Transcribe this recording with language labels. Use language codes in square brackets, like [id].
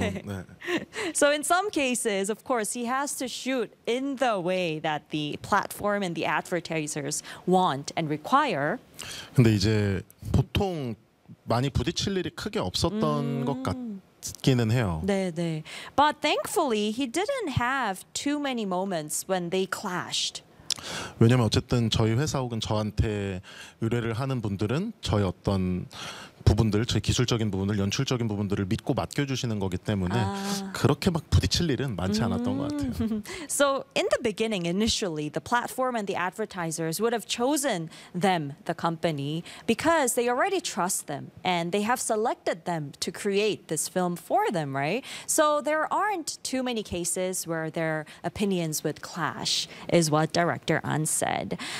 [ko] 네. 네. [en] So in some cases, of course, he has to shoot in the way that the platform and the advertisers want and require. [ko] 근데 이제 보통 많이 부딪힐 일이 크게 없었던 것 같기는 해요. 네, 네. [en] But thankfully, he didn't have too many moments when they clashed. [ko] 왜냐면 어쨌든 저희 회사 혹은 저한테 의뢰를 하는 분들은 저희 어떤 부분들, 저희 기술적인 부분들, 연출적인 부분들을 믿고 맡겨주시는 거기 때문에 그렇게 막 부딪힐 일은 많지 않았던 것 같아요. [en] So in the beginning, initially, the platform and the advertisers would have chosen them, the company, because they already trust them and they have selected them to create this film for them, right? So there aren't too many cases where their opinions would clash, is what Director An said.